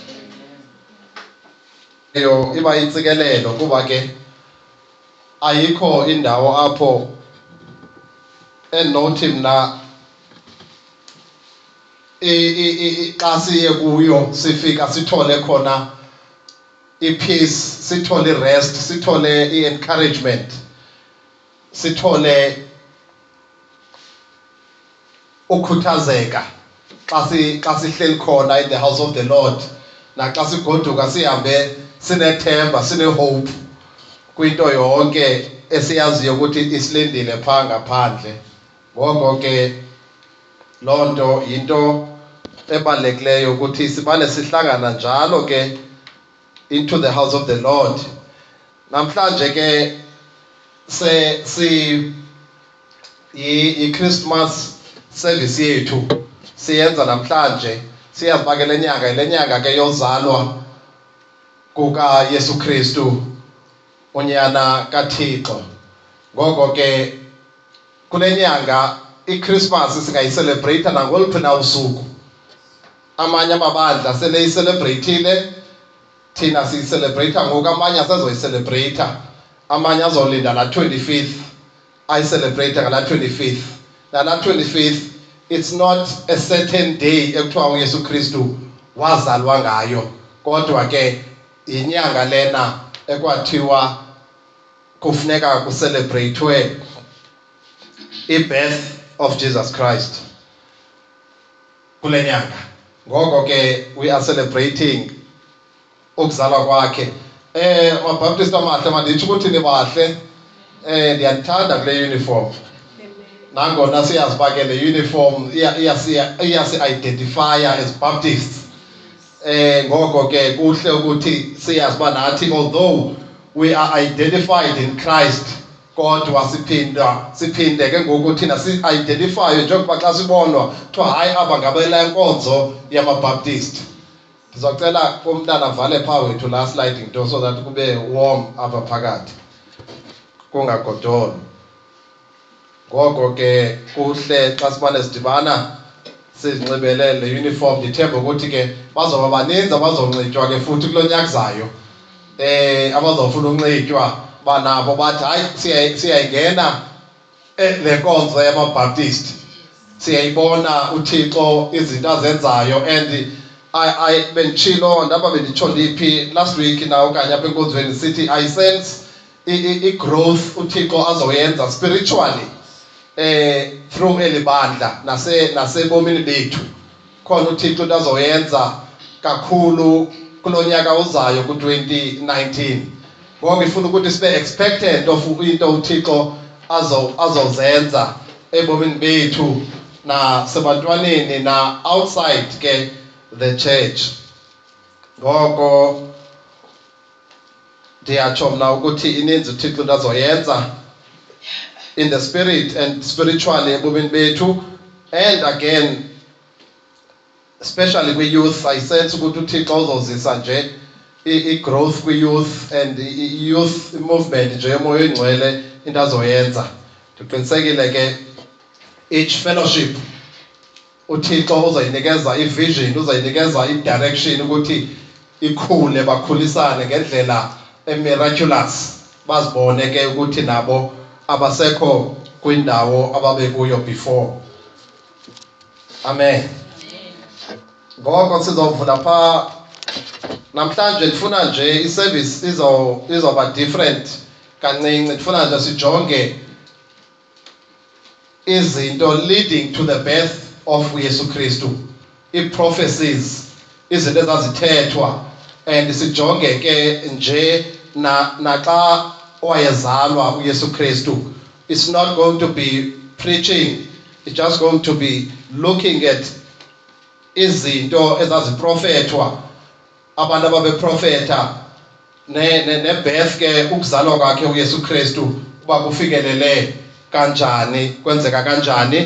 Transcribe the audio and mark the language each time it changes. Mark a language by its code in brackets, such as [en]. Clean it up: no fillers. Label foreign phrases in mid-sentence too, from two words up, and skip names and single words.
[xh] Yo iba insikelelo kuba ke ayikho indawo apho enothi mna xa siye kuyo sifika sithole khona i-peace, sithole i-rest, sithole i-encouragement, sithole ukhuthazeka xa sihleli khona [en] in the house of the Lord, [xh] naxa sigoduka sihambe sinethemba, sine-hope kwinto yonke esiyaziyo ukuthi isilindile phaa ngaphandle. Ngoko ke loo nto yinto ebalulekileyo ukuthi sibane sihlangana njalo ke [en] into the house of the Lord. [xh] Namhlanje ke yi-Christmas service yethu siyenza namhlanje. Siyazi uba ke le nyanga ke yozalwa kuka Yesu Kristu, unyana kaThixo. Ngoko ke kule nyanga i-Christmas singayicelebrate nangoluphi na usuku. Amanye amabandla seleyicelebrate, thina siyicelebrate ngoku, amanye asezoyicelebrate, amanye azolinda la 25th ayicelebrate ngala 25th. Nala 25th [en] it's not a certain day [xh] ekuthiwa uYesu Kristu wazalwa ngayo, kodwa ke inyanga lena ekwathiwa kufuneka kucelebratewe [en] i-birth of Jesus Christ [xh] kule nyanga. Ngoko ke [en] we are celebrating [xh] ukuzalwa kwakhe. Mabaptist amahle manditsho ukuthi nibahle. Ndiyathanda kule uniform. Nangona siyazi uba ke le uniform iyasi-identifya [en] as Baptists. [xh] Ngoko ke kuhle ukuthi siyazi uba nathi [en] although we are identified in Christ, [xh] kodwa siphinde ke ngoku thina si-identifywe njengokuba xa sibonwa kuthiwa hayi aba ngabela nkonzo yama-Baptist. Ndizocela kumntana vale phaa wethu laa [en] sliding door so that [xh] kube warm apha phakathi kungagodoli. Ngoko ke kuhle xa simane sidibana sizinxibele le uniform. Ndithemba ukuthi ke bazoba baninzi abazonxitywa ke futhi kulo nyaka uzayo, abazofuna unxitywa banabo bathi hayi siyayingena le nkonzo yama-Baptist, siyayibona uThixo izinto azenzayo. And benditshilo ndaba benditsho ndiphi [en] last week [xh] na okanye apha enkonzweni sithi [en] I sense [xh] i-growth uThixo azoyenza spiritually through eli bandla nasebomini bethu. Khona uThixo into azoyenza kakhulu kulo nyaka uzayo ku-2019. Ngoko ifuna ukuthi sibe [en] expectant of [xh] into uThixo azozenza ebomini bethu nasebantwaneni na outside ke [en] the church. [xh] Ngoko ndiyatsho mna ukuthi ininzi uThixo into azoyenza [en] in the spirit and spiritually [xh] ebomini bethu. [en] And again especially [xh] kwi-youth, [en] I sense [xh] ukuthi uThixo uzozisa nje i-growth kwi-youth and i-youth movement nje yomoya oyingcwele into azoyenza. Ndiqinisekile ke [en] each fellowship [xh] uThixo uzayinikeza i-vision, uzayinikeza i-direction ukuthi ikhule, bakhulisane ngendlela miraculous, bazibone ke ukuthi nabo abasekho kwindawo ababekuyo before. Amen. Ngoko sizovula phaa namhlanje. Ndifuna nje i-service izoba different kancinci. Ndifuna nje sijonge izinto [en] leading to the birth of [xh] uYesu Kristu, i-prophecies, izinto ezazithethwa, and sijonge ke nje naxa wayezalwa uYesu Kristu. [en] It's not going to be preaching, it's just going to be looking at [xh] izinto ezaziprofethwa, abantu ababeprofetha ne-birth ke ukuzalwa kwakhe uYesu Kristu uba kufikelele kanjani, kwenzeka kanjani.